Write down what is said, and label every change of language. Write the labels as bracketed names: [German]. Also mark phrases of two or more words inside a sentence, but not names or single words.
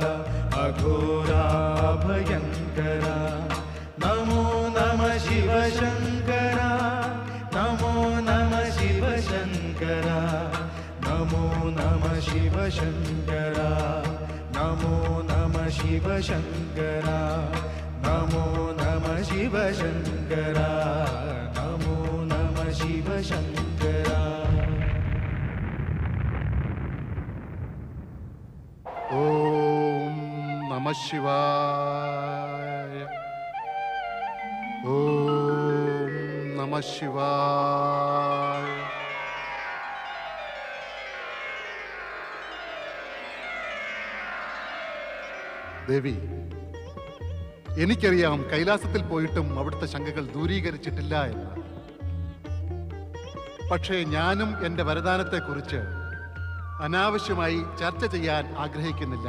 [Sanskrit] अघोरा भयंकरा नमो नमः शिव शंकरा नमो नमः शिव शंकरा नमो नमः शिव शंकरा नमो नमः शिव शंकरा नमो नमः शिव शंकरा नमो नमः शिव शंकरा ओम नमः शिवाय ओम नमः शिवाय [Malayalam] ദേവി, എനിക്കറിയാം കൈലാസത്തിൽ പോയിട്ടും അവിടുത്തെ ശങ്കകൾ ദൂരീകരിച്ചിട്ടില്ല എന്ന്. പക്ഷേ ഞാനും എൻ്റെ വരദാനത്തെക്കുറിച്ച് അനാവശ്യമായി ചർച്ച ചെയ്യാൻ ആഗ്രഹിക്കുന്നില്ല.